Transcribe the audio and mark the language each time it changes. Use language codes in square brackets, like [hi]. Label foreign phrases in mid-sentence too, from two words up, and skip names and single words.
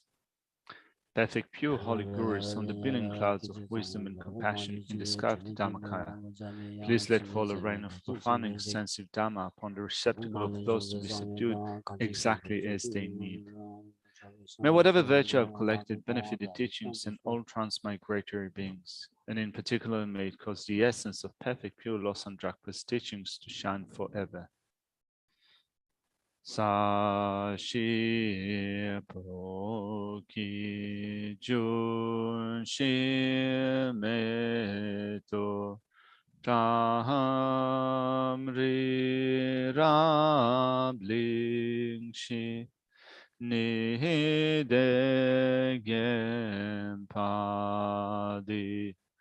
[en] Perfect, pure, holy Gurus on the billion clouds of wisdom and compassion in the sky of the Dhammakaya, please let fall a rain of profound and extensive Dhamma upon the receptacle of those to be subdued exactly as they need. May whatever virtue I've collected benefit the teachings and all transmigratory beings, and in particular may it cause the essence of perfect pure Losang Drakpa's teachings to shine forever. [bo] Sashi Poki Jun Shi Meto Tamri Rabling Shi Nidegem Padi